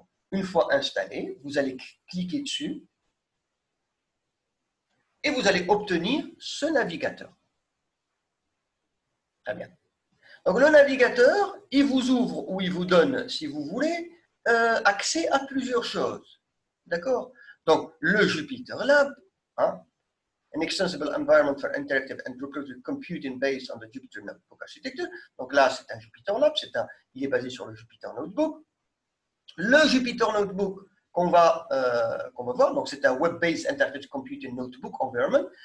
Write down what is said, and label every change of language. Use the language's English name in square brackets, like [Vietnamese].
[French] Une fois installé, vous allez cliquer dessus et vous allez obtenir ce navigateur. Très bien. Donc le navigateur, il vous ouvre ou il vous donne, si vous voulez, accès à plusieurs choses. D'accord? Donc le Jupyter Lab, hein, [English] an extensible environment for interactive and recursive computing based on the Jupyter Notebook architecture. [French] Donc là, c'est un Jupyter Lab, il est basé sur le Jupyter Notebook. Le Jupyter Notebook qu'on va voir, donc c'est un [English] Web-based Interactive Computing Notebook Environment.